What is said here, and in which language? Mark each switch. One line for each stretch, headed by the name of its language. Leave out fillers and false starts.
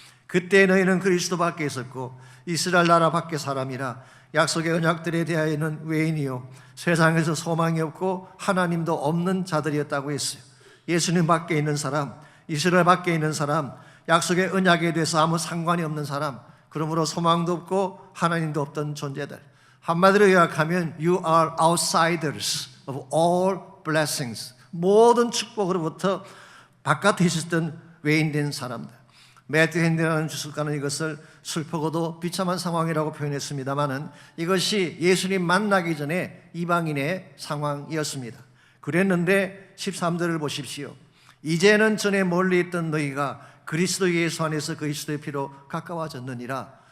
Korean: 그때 너희는 그리스도 밖에 있었고 이스라엘 나라 밖에 사람이라 약속의 언약들에 대하여는 외인이요 세상에서 소망이 없고 하나님도 없는 자들이었다고 했어요. 예수님 밖에 있는 사람, 이스라엘 밖에 있는 사람, 약속의 언약에 대해서 아무 상관이 없는 사람, 그러므로 소망도 없고 하나님도 없던 존재들. 한마디로 요약하면
English: You are outsiders of all blessings.
Korean: 모든 축복으로부터 바깥에 있었던 외인된 사람들. 매튜 핸디라는 주석가는 이것을 슬프고도 비참한 상황이라고 표현했습니다마는 이것이 예수님 만나기 전에 이방인의 상황이었습니다. 그랬는데 13절을 보십시오. 이제는 전에 멀리 있던 너희가 그리스도 예수 안에서 그리스도의 피로 가까워졌느니라.